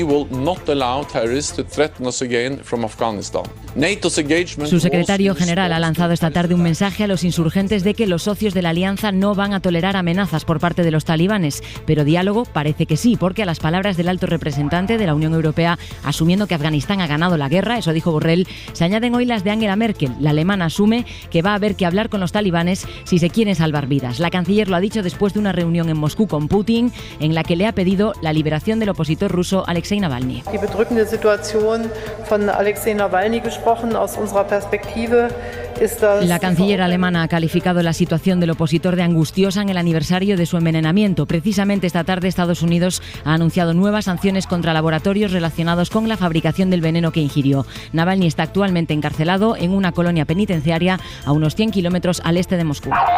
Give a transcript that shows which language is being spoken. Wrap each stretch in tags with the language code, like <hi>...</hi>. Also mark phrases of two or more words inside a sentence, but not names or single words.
<es>Su secretario general ha lanzado esta tarde un mensaje a los insurgentes de que los socios de la alianza no van a tolerar amenazas por parte de los talibanes, pero diálogo parece que sí, porque a las palabras del alto representante de la Unión Europea, asumiendo que Afganistán ha ganado la guerra, eso dijo Borrell, se añaden hoy las de Angela Merkel. La alemana asume que va a haber que hablar con los talibanes si se quieren salvar vidas. La canciller lo ha dicho después de una reunión en Moscú con Putin, en la que le ha pedido la liberación del opositor ruso Alexei Navalny.</es> <de>Die bedrückende Situation von Alexei Navalny gesprochen aus unserer Perspektive.</de> <es>La canciller alemana ha calificado la situación del opositor de angustiosa en el aniversario de su envenenamiento. Precisamente esta tarde Estados Unidos ha anunciado nuevas sanciones contra laboratorios relacionados con la fabricación del veneno que ingirió. Navalny está actualmente encarcelado en una colonia penitenciaria a unos 100 kilómetros al este de Moscú.</es>